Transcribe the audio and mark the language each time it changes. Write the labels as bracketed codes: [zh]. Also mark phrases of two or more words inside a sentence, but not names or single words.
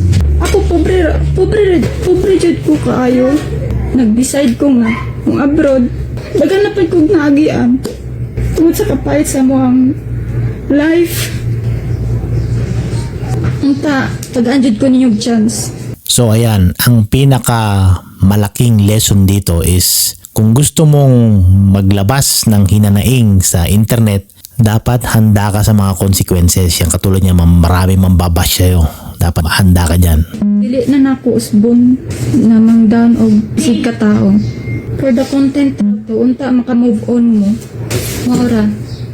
[ceb] Ako pobre jud ko kaayo. Nag-decide ko nga kung abroad dagan na pud kog naagian. Tungod sa kapait sa mga life. Unta, tagaan-jud ko ninyong chance. [tl] So ayan, ang pinaka malaking lesson dito is kung gusto mong maglabas ng hinanaing sa internet, dapat handa ka sa mga consequences. Yung katulad niya, marami mambabash sa'yo. Dapat handa ka dyan. [ceb] Dili na nako usbon na mangdown og sig ka tao. [en] For the content to, [ceb] unta maka-move on mo. Maura.